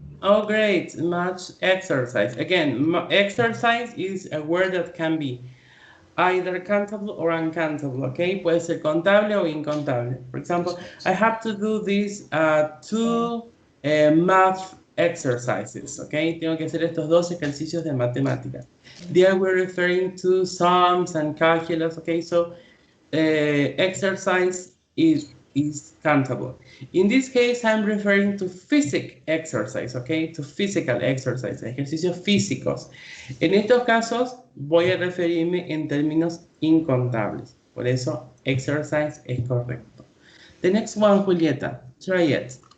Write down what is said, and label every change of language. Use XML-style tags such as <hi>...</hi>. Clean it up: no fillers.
<en>Oh, great, much exercise. Again, exercise is a word that can be either countable or uncountable, okay?</en> <es>Puede ser contable o incontable.</es> <en>For example, I have to do these 2 math exercises, okay?</en> <es>Tengo que hacer estos 2 ejercicios de matemáticas.</es> <en>There we're referring to sums and calculus, okay? So exercise is countable. In this case, I'm referring to physical exercise, okay? To physical exercise,</en> <es>ejercicios físicos. En estos casos, voy a referirme en términos incontables. Por eso, exercise es correcto.</es> <en>The next one, Julieta, try it.</en>